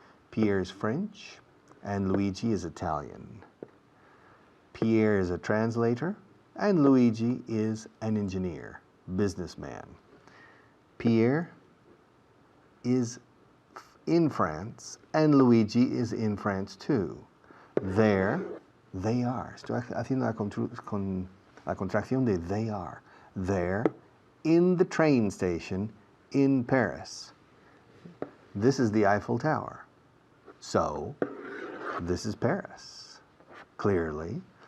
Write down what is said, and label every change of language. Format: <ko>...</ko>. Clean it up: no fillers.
<en>Pierre is French, and Luigi is Italian. Pierre is a translator, and Luigi is an engineer, businessman. Pierre is in France, and Luigi is in France too. There, they are.</en> <es>Estoy haciendo la contracción de they are.</es> <en>They're in the train station in Paris. This is the Eiffel Tower. So, this is Paris, clearly.</en>